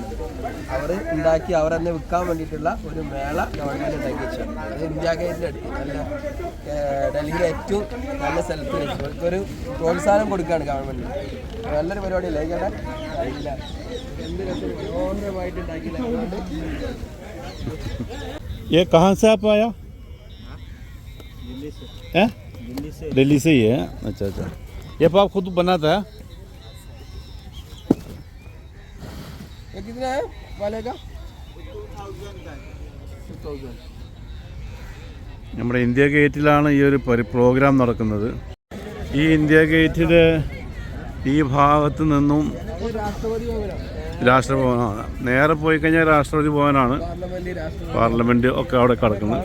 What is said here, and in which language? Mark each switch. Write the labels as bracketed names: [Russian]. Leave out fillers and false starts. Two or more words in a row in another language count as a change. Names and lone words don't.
[Malayalam] അവർ ഉണ്ടാക്കി അവർ തന്നെ വിൽക്കാൻ വേണ്ടിയിട്ടുള്ള ഒരു മേള ഗവൺമെന്റ് ഉണ്ടാക്കി വെച്ചു. അത് ഇന്ത്യ ഗേറ്റിന്റെ അടുത്ത് നല്ല ഡൽഹിയിലെ ഏറ്റവും നല്ല സ്ഥലത്ത് വെച്ചു അവർക്കൊരു പ്രോത്സാഹനം കൊടുക്കുകയാണ് ഗവൺമെന്റ്. നല്ലൊരു പരിപാടിയല്ലേ ചേട്ടാ? ഇല്ല, എന്ത് രസം മനോഹരമായിട്ട് ഉണ്ടാക്കിയില്ല. [Hindi] ये कहाँ से आप आया? दिल्ली से ही है. अच्छा अच्छा. ये आप खुद बनाता है? ये कितना है वाले का? 2000. [Malayalam] നമ്മുടെ ഇന്ത്യ ഗേറ്റിലാണ് ഈ ഒരു പ്രോഗ്രാം നടക്കുന്നത്. ഈ ഇന്ത്യ ഗേറ്റിൻ്റെ ഈ ഭാഗത്ത് നിന്നും രാഷ്ട്രഭവനാണ്. നേരെ പോയി കഴിഞ്ഞാൽ രാഷ്ട്രപതി ഭവനാണ്, പാർലമെൻറ്റ് ഒക്കെ അവിടെ കിടക്കുന്നത്.